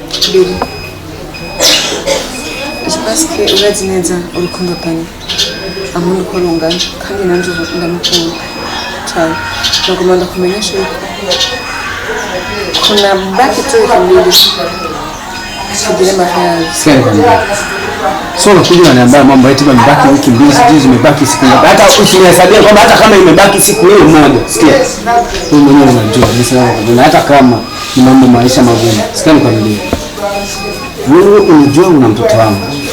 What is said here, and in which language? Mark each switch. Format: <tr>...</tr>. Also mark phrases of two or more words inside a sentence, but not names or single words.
<rn>Billy.</rn> <fr>Je pense que</fr> <rn>urazi neza urukundo rwanyu amuntu ko rungana kandi nanje ndamukunda cyane nagomba ndakumenyesha yuko</rn> <sw>kuna baki tu kamili</sw> <rn>tugire mahali</rn> <sw>sio kujua niambia mambo eti mbaki wiki mbili sijui zimebaki siku ngapi hata usihesabia kwamba hata kama imebaki siku hiyo moja sikia wewe mwenyewe unajua nisema hata kama ni mambo maisha magumu sikia nikwambie wewe unajua una mtoto wangu</sw>